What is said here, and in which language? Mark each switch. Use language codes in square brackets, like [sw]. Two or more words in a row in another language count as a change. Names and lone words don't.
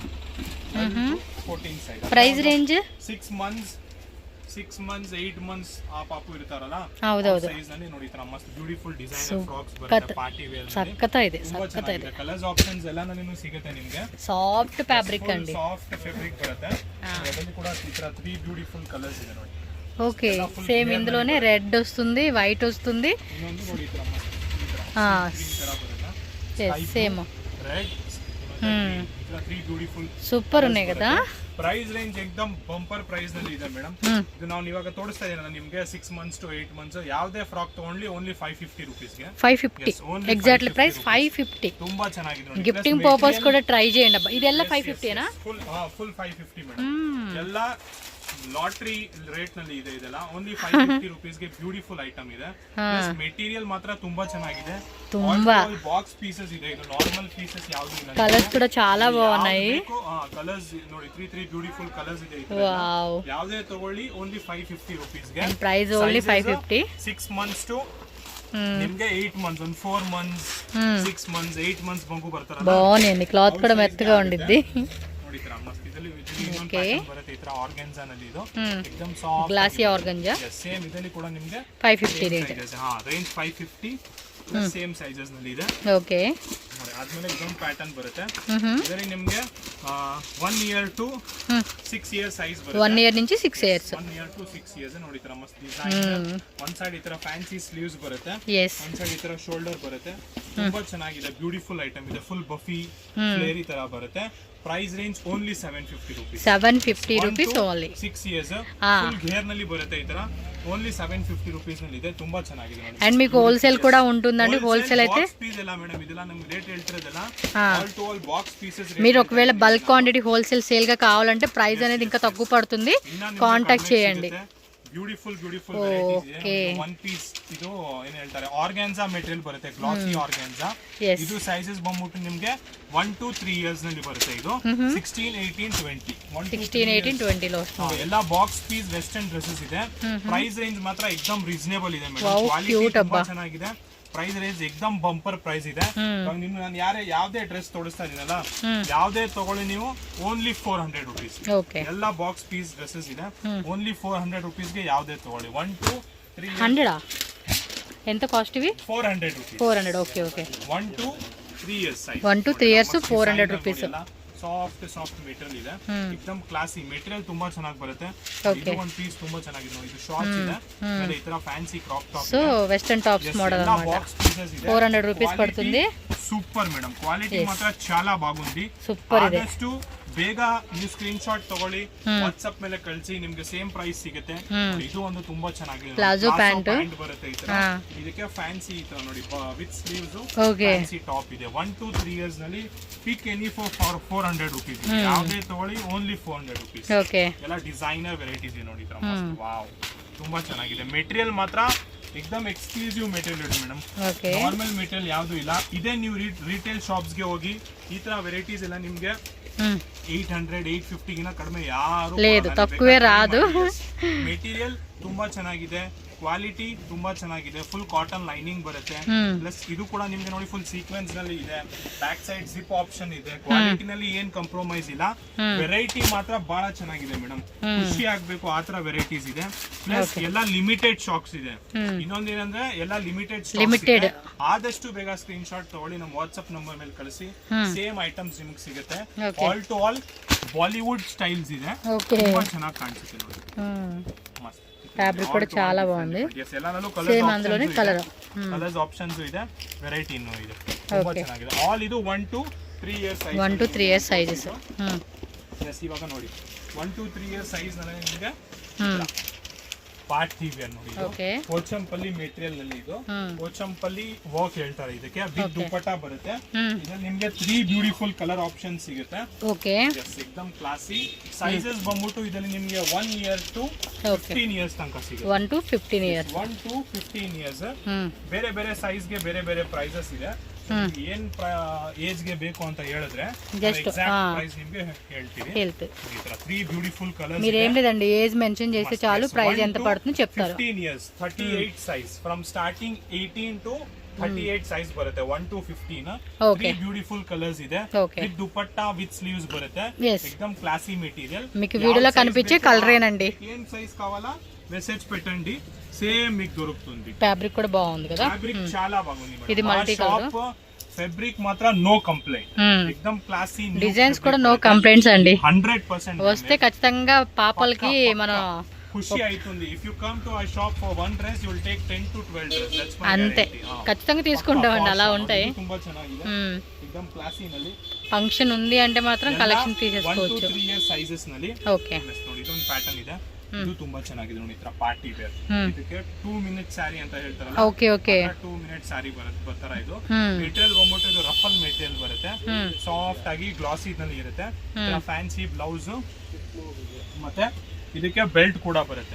[kn] 14 ಸೈಜ್. [en] price range 6 months 8 months [kn] ಆ ಪಾಪು ಇರ್ತಾರಲ್ಲ, ಹೌದೌದು, ಸೈಜ್ ನಲ್ಲಿ ನೋಡಿ. ತರ ಮಸ್ತ್ [en] beautiful designer frocks [kn] ಬರುತ್ತೆ [en] party wear. [kn] ಸಕ್ಕತ್ತಾಗಿದೆ. [en] colours options [kn] ಎಲ್ಲ ನಿಮಗೆ ಸಿಗುತ್ತೆ ನಿಮಗೆ. [en] soft fabric [kn] ಅಂడి, [en] soft fabric [kn] ಬರುತ್ತೆ. ಅದರಲ್ಲಿ ಕೂಡ ಈ ತರ 3 [en] beautiful colours [kn] ಇದೆ ನೋಡಿ. [en] okay, same [te] ಇಂదులోనే రెడ్ వస్తుంది, వైట్ వస్తుంది. [kn] ಇನ್ನೊಂದು ನೋಡಿ ತರ ಮಸ್ತ್ ಈ ತರ ಬರುತ್ತೆ. [en] same red. [kn] ಈ ತರ 3 [en] beautiful super [te] ఉన్నాయి కదా. [en] price range [kn] ಎಕ್ದಮ್ [en] bumper price [kn] ನಲ್ಲಿ ಇದೆ ಮೇಡಮ್. ಇದು ನಾವು ಇವಾಗ ತೋರಿಸ್ತಾ ಇದೀನಲ್ಲ ನಿಮಗೆ. [en] 6 months to 8 months [kn] ಯಾವುದೇ ಫ್ರಾಕ್ ತಗೊಂಡ್ಲಿ [en] only 550 rupees [kn] ಗೆ. 550 [en] exactly price 550. [kn] ತುಂಬಾ ಚೆನ್ನಾಗಿದೆ ನೋಡಿ. [en] gifting purpose [kn] ಕೂಡ [te] ట్రై చేయండి [kn] ಅಬ್ಬಾ. ಇದೆಲ್ಲ 550 ಏನಾ? [en] full 550 madam. [kn] ಎಲ್ಲ [en] lottery rate [kn] ನಲ್ಲಿ ಇದೆ. ಇದೆಲ್ಲ [en] only 550 rupees [kn] ಗೆ [en] beautiful item [kn] ಇದೆ. ಮೆಟೀರಿಯಲ್ ಮಾತ್ರ ತುಂಬಾ ಚೆನ್ನಾಗಿದೆ. ತುಂಬಾ [en] box pieces [kn] ಇದೆ. ಇದು [en] normal pieces [kn] ಯಾವುದು ಇಲ್ಲ. [te] ಕಲರ್ಸ್ ಕೂಡ చాలా బాగున్నాయి. [kn] ಕಲರ್ಸ್ ನೋಡಿ, 3 [en] beautiful colours [kn] ಇದೆ. ವಾವ್, ಯಾವುದೇ ತಗೊಳ್ಳಿ [en] only 550 rupees [kn] ಗೆ. [en] price only 550. 6 months to [kn] ನಿಮಗೆ [en] 8 months, 4 months, 6 months, 8 months [kn] ಬಂಗೂ ಬರ್ತಾರಲ್ಲ. ಬಾగుಂది. [te] ಕ್ಲಾತ್ ಕೂಡ ಮೆತ್ತగా ఉండిద్ది ನೋಡಿ. [kn] ತರ ಮಸ್ತ್ ಇದರಲ್ಲಿ ಇನ್ನೊಂದು ಪ್ಯಾಟರ್ನ್ ಬರುತ್ತೆ. ಈ ತರ ಆರ್ಗನ್ಜಾ ನಲ್ಲಿ ಇದು एकदम [en] soft glossy organza. [kn] ಸೇಮ್ ಇದರಲ್ಲಿ ಕೂಡ ನಿಮಗೆ 550 ರೇಂಜ್. ರೇಂಜ್ 550 [en] same sizes [kn] ನಲ್ಲಿ ಇದೆ. ಓಕೆ, ನೋಡಿ ಆದ್ಮೇಲೆ ಇದೊಂದು ಪ್ಯಾಟರ್ನ್ ಬರುತ್ತೆ. ಇದರಲ್ಲಿ ನಿಮಗೆ [en] 1 year to 6 years [kn] ಸೈಜ್ ಬರುತ್ತೆ. 1 year నుంచి 6 years. [en] 1 year to 6 years [kn] ನೋಡಿ. ತರ ಮಸ್ತ್ ಡಿಸೈನ್. [en] one side [kn] ಈ ತರ [en] fancy sleeves [kn] ಬರುತ್ತೆ. [en] one side [kn] ಈ ತರ ಶೋಲ್ಡರ್ ಬರುತ್ತೆ. ತುಂಬಾ ಚೆನ್ನಾಗಿದೆ. [en] beautiful item [kn] ಇದೆ. [en] full puffy flare [kn] ಈ ತರ ಬರುತ್ತೆ. [en] price range only 750 rupees. 750 rupees ಓನ್ಲಿ. 6 years full gear [kn] ನಲ್ಲಿ ಬರುತ್ತೆ. ಈ ತರ [en] only 750 rupees [kn] ನಲ್ಲಿ ಇದೆ. ತುಂಬಾ ಚೆನ್ನಾಗಿದೆ ನೋಡಿ. [te] అండ్ మీకు హోల్సేల్ కూడా ఉంటుందండి. హోల్సేల్ అయితే పీస్ ఎలా మేడం, [kn] ಇದೆಲ್ಲ ನಮಗೆ ರೇಟ್ ಹೇಳ್ತಿರೋದಲ್ಲ [en] all to all box pieces. [te] మీరు ఒకవేళ [en] bulk quantity wholesale sale [te] గా కావాలంటే ప్రైస్ అనేది ఇంకా తక్కువ పడుతుంది. కాంటాక్ట్ చేయండి. [en] beautiful varieties. one piece [kn] ಇದು ಏನ್ ಹೇಳ್ತಾರೆ, [en] organza material [kn] ಬರುತ್ತೆ. [en] glossy organza. [kn] ಇದು ಸೈಜಸ್ ಬಂದ್ಬಿಟ್ಟು ನಿಮ್ಗೆ [en] 1 to 3 years [kn] ನಲ್ಲಿ ಬರುತ್ತೆ. ಇದು 16, 18, 20 16, 18, 20 ಲೋ ಎಲ್ಲ [en] box piece western dresses [kn] ಇದೆ. [en] price range [kn] ಮಾತ್ರ ಎಕ್ದಮ್ ರೀಸನೇಬಲ್ ಇದೆ ಮೇಡಮ್. ಕ್ವಾಲಿಟಿ ತುಂಬಾ ಚೆನ್ನಾಗಿದೆ. [en] price range [kn] ಎಕ್ದಮ್ [en] bumper price [kn] ಇದೆ. ನಿಮ್ಗೆ ನಾನು ಯಾವ್ದೇ ಡ್ರೆಸ್ ತೋರಿಸ್ತಾ ಇದೀನಲ್ಲ, ಯಾವ್ದೇ ತಗೊಳ್ಳಿ ನೀವು [en] only 400 rupees. [kn] ಎಲ್ಲ [en] box piece dresses [kn] ಇದೆ. [en] only 400 rupees [kn] ಗೆ ಯಾವ್ದೇ ತಗೊಳ್ಳಿ. 1 to 3 100 ఎంత ಕಾಸ್ಟ್ ಇವಿ? 400 rupees. 400. [en] okay 1 to 3 years size. 1 to 3 years 400 rupees. soft material [kn] ಇದೆ. एकदम [en] classy material. [kn] ತುಂಬಾ ಚೆನ್ನಾಗಿ ಬರುತ್ತೆ. ಇದು ಒಂದು ಪೀಸ್ ತುಂಬಾ ಚೆನ್ನಾಗಿದೆ ನೋಡಿ. ಇದು ಶಾರ್ಟ್ಸ್ ಇದೆ. ಮತ್ತೆ ಈ ತರ [en] fancy crop top. so western tops [te] మోడల్ అన్నమాట. [en] box pieces [te] ಇದೆ. 400 rupees పడుతుంది. [en] super madam. [te] క్వాలిటీ మాత్రం చాలా బాగుంది. సూపర్ ಇದೆ. [kn] ಆದಷ್ಟು ಬೇಗ ನೀವು [en] screen shot [kn] ತಗೊಳ್ಳಿ, ವಾಟ್ಸ್ಆಪ್ ಮೇಲೆ ಕಳಿಸಿ, ನಿಮ್ಗೆ [en] same price [kn] ಸಿಗುತ್ತೆ. ಇದು ಒಂದು ತುಂಬಾ ಚೆನ್ನಾಗಿದೆ. [en] palazzo pant [kn] ಬರುತ್ತೆ ಈ ತರ. ಇದಕ್ಕೆ ಫ್ಯಾನ್ಸಿ ಈ ತರ ನೋಡಿ [en] with sleeves. fancy top [kn] ಇದೆ. [en] 1 to 3 years ನಲ್ಲಿ pick any for 400 rupees. [kn] ಯಾವುದೇ ತಗೊಳ್ಳಿ [en] only 400 rupees. [kn] ಎಲ್ಲ [en] designer varieties [kn] ಇದೆ ನೋಡಿ. ವಾವ್, ತುಂಬಾ ಚೆನ್ನಾಗಿದೆ. ಮೆಟೀರಿಯಲ್ ಮಾತ್ರ एकदम [en] exclusive material [kn] ಇದೆ ಮೇಡಮ್. [en] normal material [kn] ಯಾವುದು ಇಲ್ಲ. ಇದೇ ನೀವು [en] retail shops [kn] ಗೆ ಹೋಗಿ ಈ ತರ ವೆರೈಟೀಸ್ ಎಲ್ಲ ನಿಮ್ಗೆ 800, 850 ಗಿನ ಕಡಿಮೆ ಯಾರು [te] లేదు, తక్కువే రాదు. [kn] మెటీరియల్ ತುಂಬಾ ಚೆನ್ನಾಗಿದೆ, ಕ್ವಾಲಿಟಿ ತುಂಬಾ ಚೆನ್ನಾಗಿದೆ, [en] full cotton lining [kn] ಬರುತ್ತೆ. ಪ್ಲಸ್ ಇದು ಕೂಡ ನಿಮ್ಗೆ ನೋಡಿ [en] full sequence [kn] ನಲ್ಲಿ ಇದೆ, [en] back side zip option [kn] ಇದೆ, ಕ್ವಾಲಿಟಿನಲ್ಲಿ ಏನ್ ಕಾಂಪ್ರಮೈಸ್ ಇಲ್ಲ, ವೆರೈಟಿ ಮಾತ್ರ ಬಹಳ ಚೆನ್ನಾಗಿದೆ ಮೇಡಮ್, ಖುಷಿ ಆಗ್ಬೇಕು ಆತರ ವೆರೈಟೀಸ್ ಇದೆ. ಪ್ಲಸ್ ಎಲ್ಲ [en] limited stocks [kn] ಇದೆ. ಇನ್ನೊಂದೇನಂದ್ರೆ ಎಲ್ಲ ಲಿಮಿಟೆಡ್, ಆದಷ್ಟು ಬೇಗ [en] screen shot [kn] ತಗೊಳ್ಳಿ, ನಮ್ಮ [en] WhatsApp number [kn] ಮೇಲೆ ಕಳಿಸಿ, [en] same items [kn] ನಿಮ್ಗೆ ಸಿಗುತ್ತೆ. [en] all to all Bollywood styles [kn] ಇದೆ, ತುಂಬಾ ಚೆನ್ನಾಗಿ ಕಾಣಿಸುತ್ತೆ ನೋಡಿ, ಮಸ್ತ್ [te] ಫ್ಯಾಬ್ರಿಕ್ ಕೂಡ చాలా బాగుంది. ಸೇಮ್ అందులోనే [en] colours options [kn] ಇದೆ, ವೆರೈಟಿ ಇನ್ನೂ ಇದೆ, ತುಂಬಾ ಚೆನ್ನಾಗಿದೆ. [en] ಆಲ್ ಇದು 1 to 3 years size, 1 to 3 years sizes. [kn] ಎಸ್ ಇವಾಗ ನೋಡಿ [en] 1 to 3 years size [kn] ನಲ್ಲಿ ನಿಮಗೆ [en] party wear [kn] ನೋಡಿ, ಪೋಚಂಪಲ್ಲಿ ಮೆಟೀರಿಯಲ್ ನಲ್ಲಿ ಇದು ಪೋಚಂಪಲ್ಲಿ ವರ್ಕ್ ಹೇಳ್ತಾರೆ ಇದಕ್ಕೆ, [en] with dupatta [kn] ಬರುತ್ತೆ. ಇದ್ರಲ್ಲಿ ನಿಮ್ಗೆ 3 [en] beautiful colour option [kn] ಸಿಗುತ್ತೆ. ಓಕೆ, ಎಕ್ದಮ್ ಕ್ಲಾಸಿ. ಸೈಜಸ್ ಬಂದ್ಬಿಟ್ಟು ಇದರಲ್ಲಿ ನಿಮ್ಗೆ [en] 1 year to 15 years [kn] ತನಕ ಸಿಗುತ್ತೆ. [en] 1 to 15 years, 1 to 15 years. [kn] ಬೇರೆ ಬೇರೆ ಸೈಜ್ ಗೆ ಬೇರೆ ಬೇರೆ ಪ್ರೈಸಸ್ ಇದೆ. ಏನ್ ಏಜ್ ಗೆ ಬೇಕು ಅಂತ ಹೇಳಿದ್ರೆ [en] exact price [kn] ನಿಮಗೆ ಹೇಳ್ತೀವಿ. ಈ ತರ 3 [en] beautiful colours. [te] మీరు ఏం లేదండి [en] age mention [te] చేస్తే చాలు, ప్రైస్ ఎంత పడుతుందో చెప్తారు. [en] 15 years 38 size, from starting 18 to 38 size బರುತ್ತೆ, 1 to 15. [te] 3 [en] beautiful colours [te] ಇದೆ, [en] with dupatta with sleeves [te] బರುತ್ತೆ, ఎక్దమ్ [en] classy material. [te] మీకు వీడియోలో కనిపించే కలరేనండి. ఏం సైజ్ కావాలా మెసేజ్ పెట్టండి, సేమ్ మీకు దొరుకుతుంది. ఫ్యాబ్రిక్ కూడా బాగుంది కదా, ఫ్యాబ్రిక్ చాలా బాగుంది. ఇది మల్టీ కలర్ ఫ్యాబ్రిక్ మాత్రం [en] no complaint, [te] ఎక్దమ్ క్లాసీ. డిజైన్స్ కూడా [en] no complaints [te] అండి, 100%. వస్తే ఖచ్చితంగా పాపలకి మనం ఖుషి అవుతుంది. [en] if you come to our shop for one dress you will take 10 to 12 dress. that's my [te] అంతే, ఖచ్చితంగా తీసుకుంటామండి, అలా ఉంటాయి. [kn] ತುಂಬಾ ಚೆನ್ನಾಗಿದೆ, ఎక్దమ్ క్లాసీ ನಲ್ಲಿ. [te] ఫంక్షన్ ఉంది అంటే మాత్రం కలెక్షన్ తీసేసుకోవచ్చు. [en] 1 to 3 years sizes ನಲ್ಲಿ. [te] ఓకే, [kn] ನೋಡಿ ಇದೊಂದು ಪ್ಯಾಟರ್ನ್ ಇದೆ, ಇದು ತುಂಬಾ ಚೆನ್ನಾಗಿದೆ ನೋಡಿ, ಈ ತರ [en] party wear. [kn] ಇದಕ್ಕೆ [en] 2 minute saree [kn] ಅಂತ ಹೇಳ್ತಾರಲ್ಲ, [en] okay okay, 2 minute saree [kn] ಬರ್ತಾರ. ಇದು ಮೆಟೀರಿಯಲ್ ಬಂದ್ಬಿಟ್ಟು ಇದು [en] ruffle material [kn] ಬರುತ್ತೆ, ಸಾಫ್ಟ್ ಆಗಿ ಗ್ಲಾಸಿ ನಲ್ಲಿ ಇರುತ್ತೆ. [en] fancy blouse [kn] ಮತ್ತೆ ಇದಕ್ಕೆ ಬೆಲ್ಟ್ ಕೂಡ ಬರುತ್ತೆ.